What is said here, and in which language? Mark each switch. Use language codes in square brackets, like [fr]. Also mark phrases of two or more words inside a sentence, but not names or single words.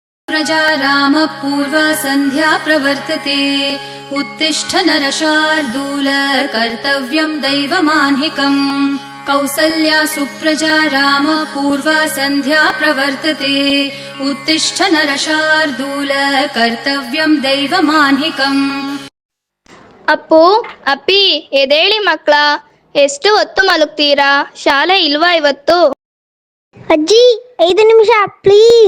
[sa] प्रजा रामः पूर्वा सन्ध्या प्रवर्तते उत्तिष्ठ नरशार्दूल कर्तव्यं दैवमान्हिकम् कौसल्या सुप्रजा रामः पूर्वा सन्ध्या प्रवर्तते उत्तिष्ठ नरशार्दूल कर्तव्यं दैवमान्हिकम्. [kn] ಅಪ್ಪು ಅಪ್ಪಿ ಎದೇಳಿ ಮಕ್ಕಳ, ಎಷ್ಟು ಹೊತ್ತು ಮಲಗ್ತೀರಾ? ಶಾಲೆ ಇಲ್ವಾ ಇವತ್ತು? ಅಜ್ಜಿ 5 ನಿಮಿಷ ಪ್ಲೀಸ್.